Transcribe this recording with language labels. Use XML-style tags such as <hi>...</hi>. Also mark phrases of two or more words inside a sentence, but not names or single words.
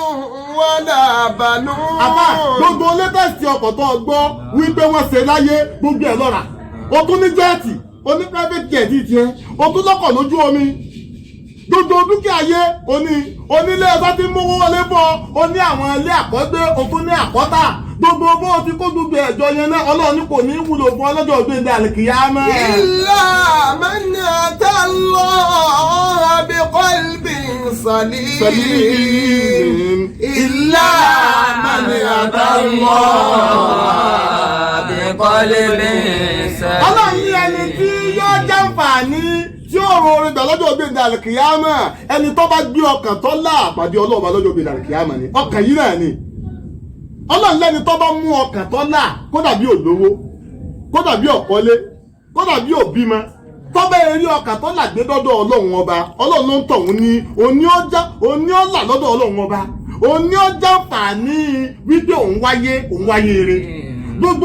<yo>àbá gbogbo létẹ̀sì ọkọ̀ tó gbọ́ wípé wọ́n ṣe láyé gbogbo ẹ̀ lọ́ra o tún ní jẹ́ẹ̀tì o ní</yo> <en>private jet</en> <yo>tiẹ̀ o tún lọ́kọ̀ lójú omi gbogbo dúkìá ayé onílé ẹ̀sọ́ tí ń mówó wọlé bọ̀ o ní àwọn ilé àkọ́gbé o tún ní àkọ́tà gbogbo bó o ti kó gbogbo ẹ̀jọ́ yẹn náà ọlọ́run kò ní wúlò fún ọlọ́jọ́ ògbéǹde àlìkìyámọ̀.</yo> <ar>إلا من أتى الله بقلب سليم إلا من أتى الله بقلب سليم.</ar> <yo>ọlọ́run ní ẹni tí yóò jàǹfààní tí ó rọ orin gbà lọ́jọ́ ògbéǹde àlìkìyámọ̀ ẹni tó bá gbé ọkàn tó là àpàdé ọlọ́ọ̀bá lọ́jọ́ ògbéǹde àlìkìyámọ̀ ni ọkàn yìí náà ni ọlọ́run lẹ́ni tó bá mú ọkàn tó là kódà bí olówó kódà bí ọ̀kọ́lé kódà bí òbímọ tó bẹ́ẹ̀ rí ọkàn tó là gbé dọ́dọ̀ ọlọ́run ọba ọlọ́run ló ń tọ̀hún ní òní ọ̀là lọ́dọ̀ ọlọ́run ọba òní ọjà fàání wípé òun wáyé eré gbogbo</yo>